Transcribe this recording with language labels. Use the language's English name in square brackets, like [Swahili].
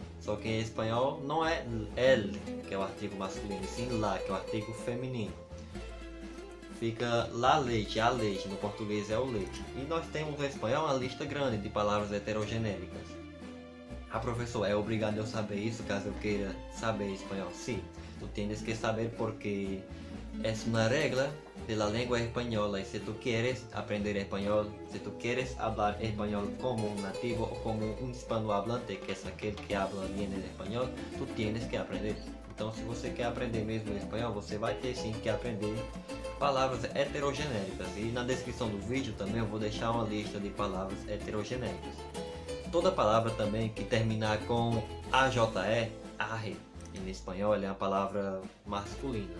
[Portuguese] Só que em espanhol não é el, que é o artigo masculino, e sim la, que é o artigo feminino. Fica la leite, a leite, no português é o leite. E nós temos no espanhol uma lista grande de palavras heterogenéricas. Ah, professor, é obrigado eu saber isso caso eu queira saber espanhol? [Spanish] Sim, tu tienes que saber porque es una regla de la lengua española, y si tú quieres aprender español, si tú quieres hablar español como un nativo o como un hispanohablante, que es aquel que habla bien el español, tú tienes que aprender. [Portuguese] Então, se você quer aprender mesmo espanhol, você vai ter sim que aprender palavras heterogenéricas. E na descrição do vídeo também eu vou deixar uma lista de palavras heterogenéricas. Toda palavra também que terminar com AJE, arre, em espanhol é uma palavra masculina.